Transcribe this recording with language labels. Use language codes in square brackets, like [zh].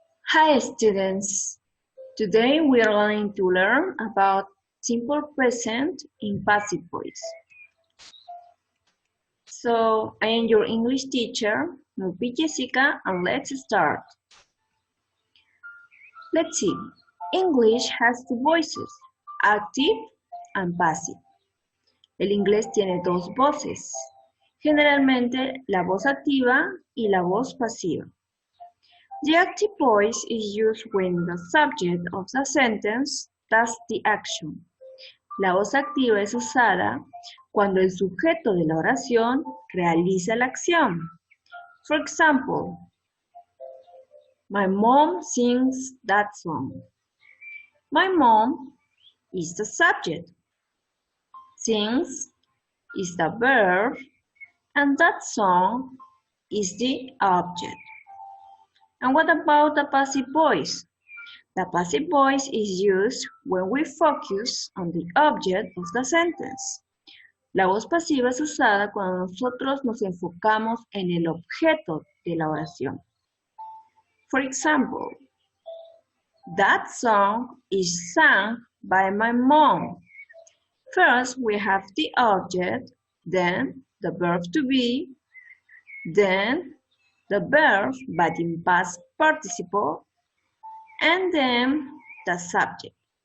[en] Hi students, today we are going to learn about simple present in passive voice. So I am your English teacher, Nelbith Yesica, and let's start. Let's see, English has two voices, active and passive. [es] El inglés tiene dos voces, generalmente la voz activa y la voz pasiva. [en] The active voice is used when the subject of the sentence does the action. [es] La voz activa es usada cuando el sujeto de la oración realiza la acción. [en] For example, my mom sings that song. My mom is the subject. Sings is the verb, and that song is the object. And what about the passive voice? The passive voice is used when we focus on the object of the sentence. [es] La voz pasiva es usada cuando nosotros nos enfocamos en el objeto de la oración. [en] For example, that song is sung by my mom. First, we have the object, then the verb to be, then the verb but in past participle, and then the subject.